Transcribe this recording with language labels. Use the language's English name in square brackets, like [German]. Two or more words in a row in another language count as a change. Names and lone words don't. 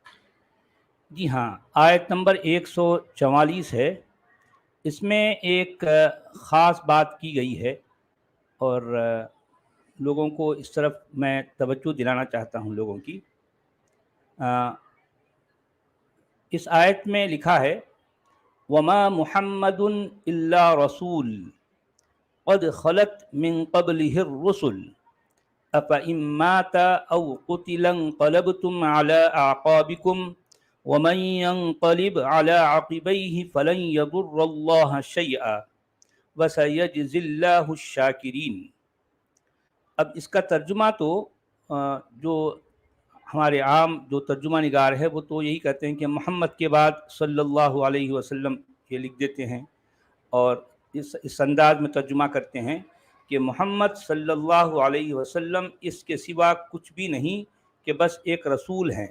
[Hindi] जी हाँ, आयत नंबर 144 है। इसमें एक ख़ास बात की गई है और लोगों को इस तरफ मैं तवज्जो दिलाना चाहता हूँ लोगों की। इस आयत में लिखा है, [Arabic] وما محمد إلا رسول قد خلت من قبله الرسل أفإن مات أو قتل انقلبتم على أعقابكم ومن ينقلب على عقبيه فلن يضر الله شيئا وسيجزي الله الشاكرين. [Hindi] अब इसका तर्जुमा तो जो हमारे आम जो तर्जुमा निगार है वो तो यही कहते हैं कि मोहम्मद के बाद [Arabic] صلى الله عليه وسلم [Hindi] ये लिख देते हैं और इस अंदाज में तर्जुमा करते हैं कि मोहम्मद [Arabic] صلى الله عليه وسلم [Hindi] इसके सिवा कुछ भी नहीं कि बस एक रसूल हैं।